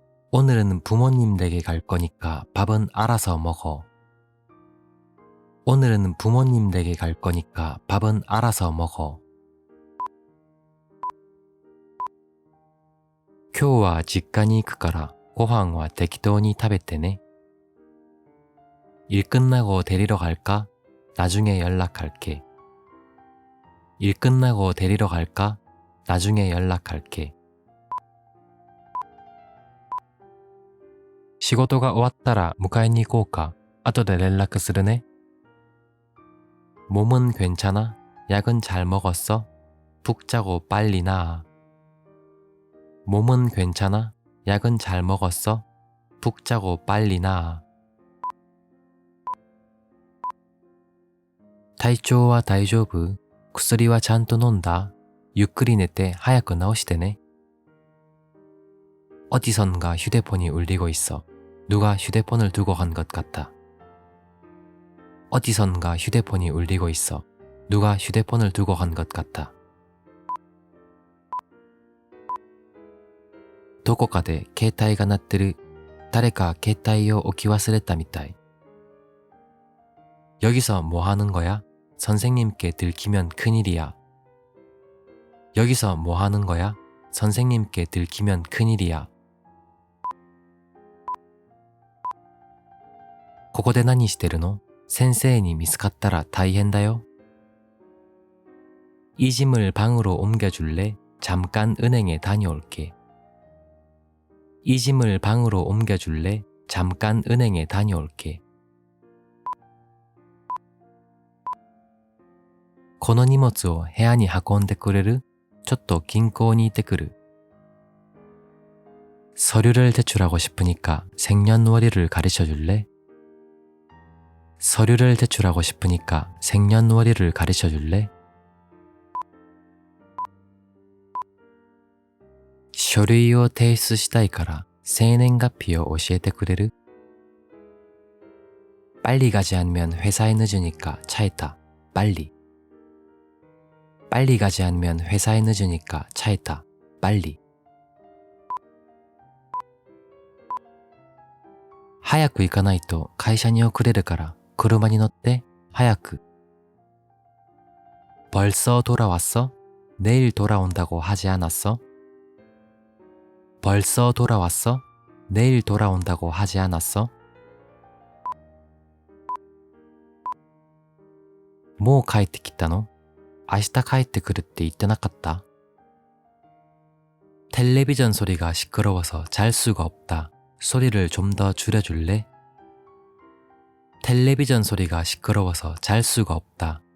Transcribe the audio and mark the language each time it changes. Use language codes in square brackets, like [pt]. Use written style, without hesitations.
[ko] 오늘은 부모님 댁에 갈 거니까 밥은 알아서 먹어. 오늘은 부모님 댁에 갈 거니까 밥은 알아서 먹어. [ja] 今日は実家に行くからご飯は適当に食べてね. [ko] 일 끝나고 데리러 갈까? 나중에 연락할게. 일 끝나고 데리러 갈까? 나중에 연락할게. [ja] 仕事が終わったら迎えに行こうか? 後で連絡するね. [ko] 몸은 괜찮아? 약은 잘 먹었어? 푹 자고 빨리 나아. 몸은 괜찮아? 약은 잘 먹었어? 푹 자고 빨리 나아. [ja] 体調は大丈夫?薬はちゃんと飲んだ? ゆっくり寝て早く治してね. [ko] 어디선가 휴대폰이 울리고 있어. 누가 휴대폰을 두고 간 것 같다. 어디선가 휴대폰이 울리고 있어. 누가 휴대폰을 두고 간 것 같다. [ja] どこかで携帯が鳴ってる.誰か携帯を置き忘れたみたい. [ko] 여기서 뭐 하는 거야? 선생님께 들키면 큰일이야. 여기서 뭐 하는 거야? 선생님께 들키면 큰일이야. [ja] ここで何してるの? 先生に見つかったら大変だよ. [ko] 이 짐을 방으로 옮겨줄래? 잠깐 은행에 다녀올게. 이 짐을 방으로 옮겨줄래? 잠깐 은행에 다녀올게. [ja] この荷物を部屋に運んでくれる?ちょっと銀行に行ってくる. [ko] 서류를 제출하고 싶으니까 생년월일을 가르쳐줄래? 서류를 제출하고 싶으니까 생년월일을 가르쳐줄래? 서류를 [ja] 提出したいから生年月日を教えてくれる? [ko] 빨리 가지 않으면 회사에 늦으니까 차에 타. 빨리. 빨리 가지 않으면 회사에 늦으니까 차에 타. 빨리. [ja] 早く行かないと会社に遅れるから車に乗って早く. [ko] 벌써 돌아왔어? 내일 돌아온다고 하지 않았어? 벌써 돌아왔어? 내일 돌아온다고 하지 않았어? [ja] もう帰ってきたの? 明日帰ってくるって言ってなかった? [ko] 텔레비전 소리가 시끄러워서 잘 수가 없다. 소리를 좀 더 줄여줄래? 텔레비전 소리가 시끄러워서 잘 수가 없다.